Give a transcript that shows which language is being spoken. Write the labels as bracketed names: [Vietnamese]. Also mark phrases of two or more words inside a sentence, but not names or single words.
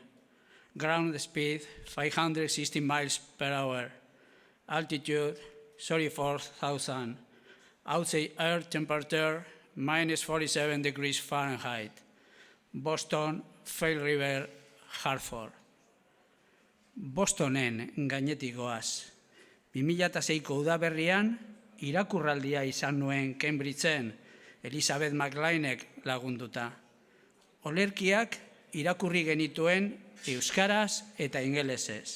[English] Ground speed, 560 miles per hour. Altitude, 34,000. Outside air temperature, -47 degrees Fahrenheit. Boston, Fall River, Hartford. [Basque] Bostonen gainetik goaz. 2006ko udaberrian, irakurraldia izan nuen Cambridgeen, Elizabeth McLeanek lagunduta. Olerkiak irakurri genituen euskaraz eta ingelesez.